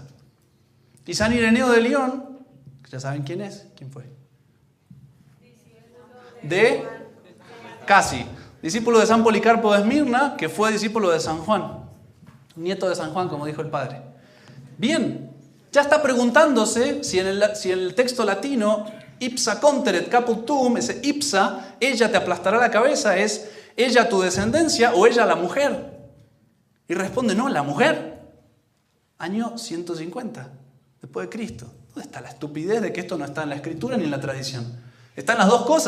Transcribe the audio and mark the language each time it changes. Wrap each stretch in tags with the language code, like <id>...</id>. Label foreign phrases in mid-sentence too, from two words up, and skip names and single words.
<es>Y San Ireneo de León, ya saben quién es, quién fue. Casi, discípulo de San Policarpo de Esmirna, que fue discípulo de San Juan, nieto de San Juan, como dijo el padre. Bien, ya está preguntándose si en el texto latino,</es> <la>ipsa conteret caput tuum,</la> <es>ese ipsa, ella te aplastará la cabeza, es ella tu descendencia o ella la mujer. Y responde, no, la mujer. Año 150, después de Cristo. ¿Dónde está la estupidez de que esto no está en la Escritura ni en la tradición? Están las dos cosas.</es>